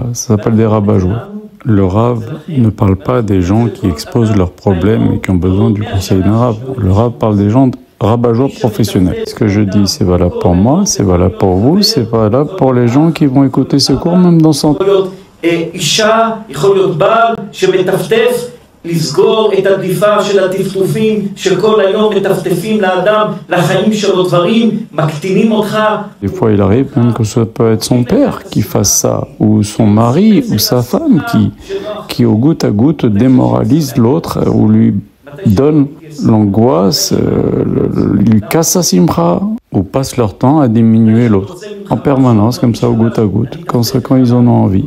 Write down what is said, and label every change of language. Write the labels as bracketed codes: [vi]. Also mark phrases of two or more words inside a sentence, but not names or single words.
[fr] Ça s'appelle des rabat-joie. Le Rav ne parle pas des gens qui exposent leurs problèmes et qui ont besoin du conseil d'un Rav. Le Rav parle des gens rabat-joie professionnels. Ce que je dis, c'est valable pour moi, c'est valable pour vous, c'est valable pour les gens qui vont écouter ce cours, même dans 100 ans. [he] לסגור את הדליפה של הטפטופים שכל היום מטפטפים לאדם לחיים שלו דברים, מקטינים אותך. [fr] Des fois, il arrive même que ce peut être son père qui fasse ça, ou son mari, ou sa femme qui au goutte à goutte démoralise l'autre, ou lui donne l'angoisse, lui casse sa simcha, ou passe leur temps à diminuer l'autre, en permanence, comme ça, au goutte à goutte, quand ils en ont envie.